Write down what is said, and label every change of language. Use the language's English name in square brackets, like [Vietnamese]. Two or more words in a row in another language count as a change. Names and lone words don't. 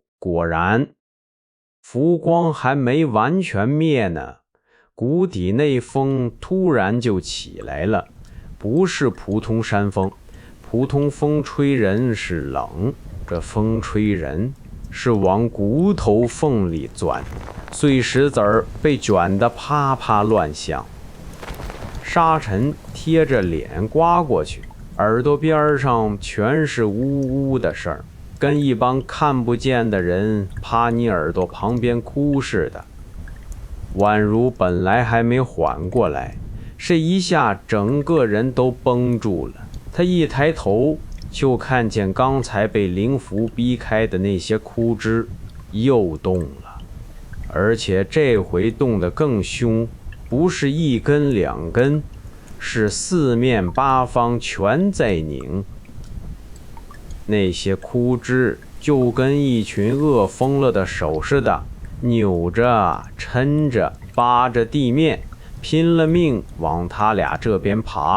[Chinese] 果然，浮光還沒完全滅呢，谷底那風突然就起來了，不是普通山風，普通風吹人是冷，這風吹人是往骨頭縫裡鑽，碎石子兒被捲得啪啪亂響，沙塵貼着臉刮過去，耳朵邊上全是嗚嗚的聲兒，跟一幫看不見的人趴你耳朵旁邊哭似的。宛如本來還沒緩過來，這一下整個人都繃住了。他一抬頭就看見剛才被靈符逼開的那些枯枝又動了，而且這回動得更兇，不是一根兩根，是四面八方全在擰。那些枯枝就跟一群餓瘋了的手似的，扭着抻着扒着地面，拼了命往他倆這邊爬。